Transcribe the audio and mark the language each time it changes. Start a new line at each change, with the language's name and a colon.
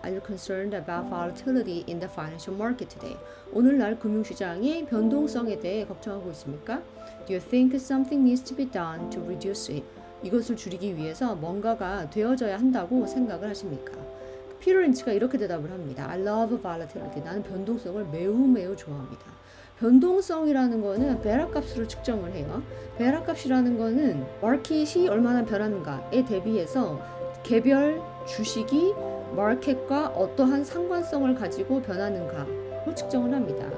English: Are you concerned about volatility in the financial market today?
Korean: 오늘날 금융시장의 변동성에 대해 걱정하고 있습니까?
English: Do you think something needs to be done to reduce it?
Korean: 이것을 줄이기 위해서 뭔가가 되어져야 한다고 생각을 하십니까? 피터 린치가 이렇게 대답을 합니다.
English: I love volatility.
Korean: 나는 변동성을 매우 좋아합니다. 변동성이라는 거는 베라 값으로 측정을 해요. 베라 값이라는 거는 마켓이 얼마나 변하는가에 대비해서 개별 주식이 마켓과 어떠한 상관성을 가지고 변하는가로 측정을 합니다.